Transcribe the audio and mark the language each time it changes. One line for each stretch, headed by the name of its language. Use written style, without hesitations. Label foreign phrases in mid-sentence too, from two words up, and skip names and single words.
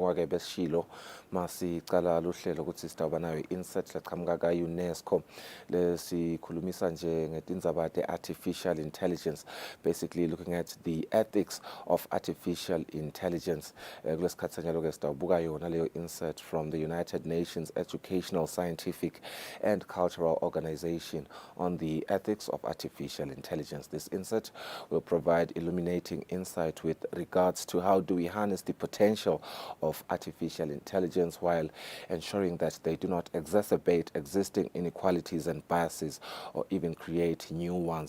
Swati: Njengoba besishilo masicala luhlelo ukuthi sitawuba nayo insert leqhamuka ka-UNESCO lesikhulumisa nje ngetindzaba te-
English: artificial intelligence, basically looking at the ethics of artificial intelligence.
Swati: Kulesikhathi sanyalo-ke sitawubuka yona leyo
English: insert from the United Nations Educational, Scientific and Cultural Organization on the ethics of artificial intelligence. This insert will provide illuminating insight with regards to how do we harness the potential of artificial intelligence while ensuring that they do not exacerbate existing inequalities and biases or even create new ones.